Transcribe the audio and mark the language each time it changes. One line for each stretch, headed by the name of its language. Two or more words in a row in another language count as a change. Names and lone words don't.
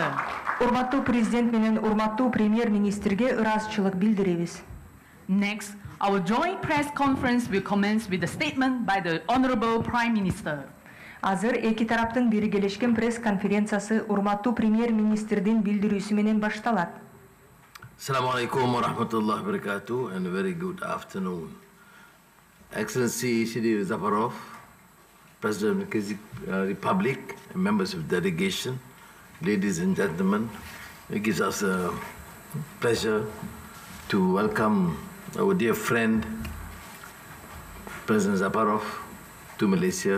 Kyrgyz: Урматтуу президент менен урматтуу премьер-министрге ыраазычылык билдиребиз.
English: Next, our joint press conference will commence with a statement by the Honorable Prime Minister.
Kyrgyz: Азыр эки тараптын биргелешкен пресс-конференциясы урматтуу премьер-министрдин билдирүүсү менен башталат.
Arabic: السلام عليكم ورحمة الله وبركاته,
English: and a very good afternoon. Excellency Shri Zafarov, President of the Kyrgyz Republic, and members of the delegation, ladies and gentlemen, it gives us a pleasure to welcome our dear friend, President Zafarov, to Malaysia.